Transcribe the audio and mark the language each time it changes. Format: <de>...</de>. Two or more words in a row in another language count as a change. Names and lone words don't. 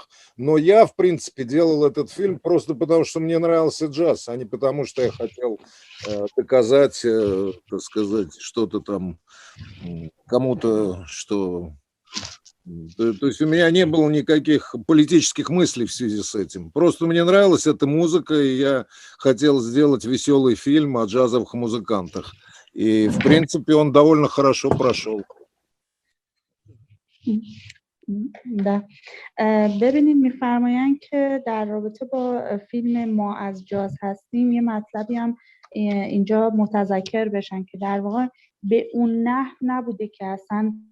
<ru>Но я, в принципе, делал этот фильм просто потому, что мне нравился джаз, а не потому, что я хотел доказать, так сказать, что-то там кому-то, что... То есть у меня не было никаких политических мыслей в связи с этим. Просто мне нравилась эта музыка, и я хотел сделать веселый фильм о джазовых музыкантах. И, в принципе, он довольно хорошо прошел. ده.</ru> <fa>ببینید میفرمایند که در رابطه با فیلم ما از جاز هستیم یه مطلبی هم اینجا متذکر بشن که در واقع به اون نحو نبوده که اصلا</fa>